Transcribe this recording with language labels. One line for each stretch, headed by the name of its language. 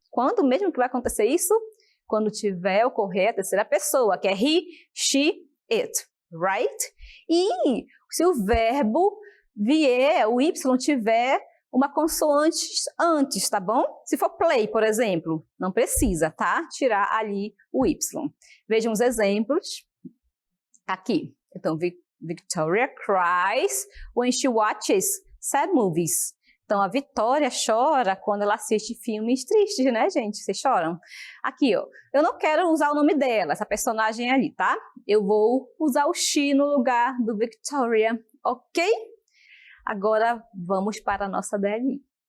Portuguese: Quando mesmo que vai acontecer isso? Quando tiver ocorrer a terceira pessoa, que é he, she, it, right? E se o verbo vier, o Y tiver uma consoante antes, tá bom? Se for play, por exemplo, não precisa, tá? Tirar ali o Y. Vejam os exemplos aqui.
English: Então, Victoria cries when she watches sad movies.
Portuguese: Então, a Vitória chora quando ela assiste filmes tristes, né, gente? Vocês choram? Aqui, ó. Eu não quero usar o nome dela, essa personagem ali, tá? Eu vou usar o she no lugar do Victoria, ok? Agora, vamos para a nossa DLI.